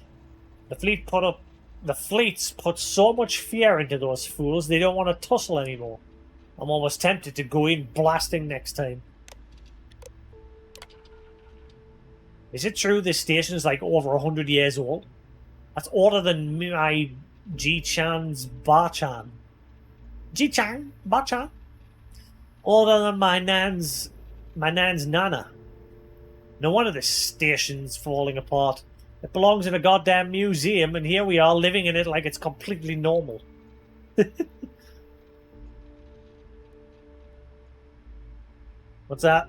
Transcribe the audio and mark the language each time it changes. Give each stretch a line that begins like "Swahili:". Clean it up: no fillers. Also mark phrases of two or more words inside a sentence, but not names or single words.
English: The fleets put so much fear into those fools they don't want to tussle anymore. I'm almost tempted to go in blasting next time. Is it true this station is like over 100 years old? That's older than my Ji-chan's Ba-chan. Ji-chan? Ba-chan? Older than my nan's nana. No wonder this station's falling apart. It belongs in a goddamn museum, and here we are living in it like it's completely normal. What's that?